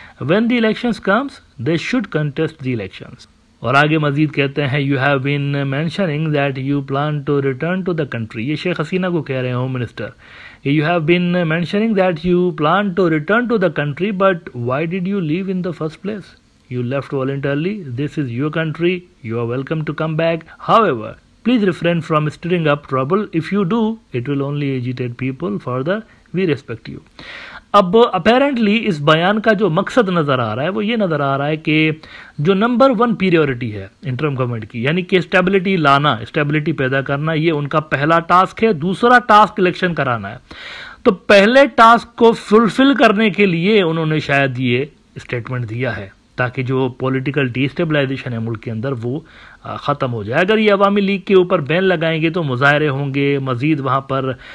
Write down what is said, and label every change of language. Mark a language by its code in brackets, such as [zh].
[en] When the elections comes they should contest the elections. [ur] اور آگے مزید کہتے ہیں [en] you have been mentioning that you plan to return to the country, [ur] یہ شیخ حسینہ کو کہہ رہے ہیں home minister, [en] You have been mentioning that you plan to return to the country but why did you leave in the first place? You left voluntarily. This is your country, you are welcome to come back. However, please refrain from stirring up trouble. If you do, it will only agitate people further. We respect you. [ur] اب apparently اس بیان کا جو مقصد نظر آ رہا ہے وہ یہ نظر آ رہا ہے کہ جو نمبر 1 پیریورٹی ہے انٹرم گورنمنٹ کی، یعنی کہ اسٹیبلٹی لانا، اسٹیبلٹی پیدا کرنا، یہ ان کا پہلا ٹاسک ہے۔ دوسرا ٹاسک الیکشن کرانا ہے۔ تو پہلے ٹاسک کو فلفل کرنے کے لیے انہوں نے شاید یہ اسٹیٹمنٹ دیا ہے تاکہ جو پولیٹیکل ڈی اسٹیبلائزیشن ہے ملک کے اندر وہ ختم ہو جائے۔ اگر یہ عوامی لیگ کے اوپر بین لگائیں گے تو مظاہرے ہوں گے، مزید وہاں پر